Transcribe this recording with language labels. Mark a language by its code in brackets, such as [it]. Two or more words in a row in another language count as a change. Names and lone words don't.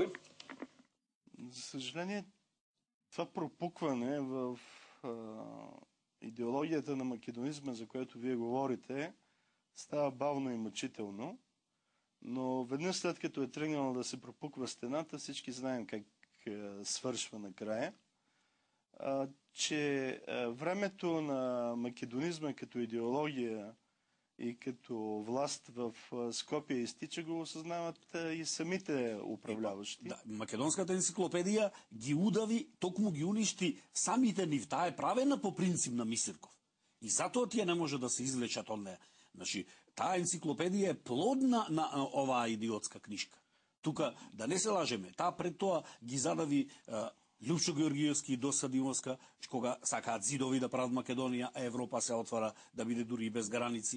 [bg] За съжаление, това пропукване в идеологията на македонизма, за което вие говорите, става бавно и мъчително, но веднъж след като е тръгнало да се пропуква стената, всички знаем как свършва накрая, че времето на македонизма като идеология и като власт в Скопие изтича, го осъзнават и самите управляващи. [mk] Да, македонската енциклопедија ги удави, токму ги уништи самите нив. Таа е правена по принцип на Мисирков. И затоа тие не може да се извлечат од неја. Значи, таа енциклопедија е плодна на оваа идиотска книжка. Тука, да не се лажеме, таа пред тоа ги задави Лјупчо Георгиевски и Доса Димовска, кога сакаат зидови да прават Македонија, а Европа се отвара да биде дури и без граници.